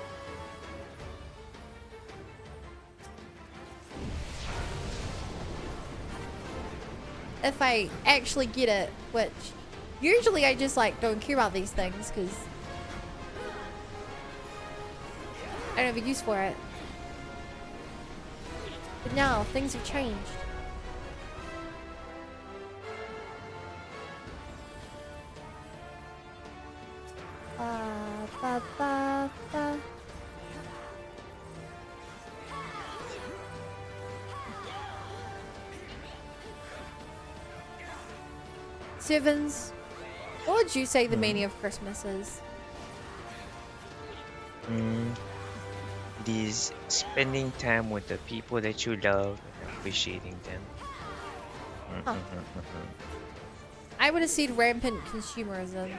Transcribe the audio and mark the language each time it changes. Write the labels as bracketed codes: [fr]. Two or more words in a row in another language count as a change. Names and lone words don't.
[en] If I actually get it, which usually I just like don't care about these things because I don't have a use for it. But now things have changed. Ba, ba, ba. Sevens, what would you say the meaning of Christmas is? It is spending time with the people that you love and appreciating them. Huh. I would have said rampant consumerism.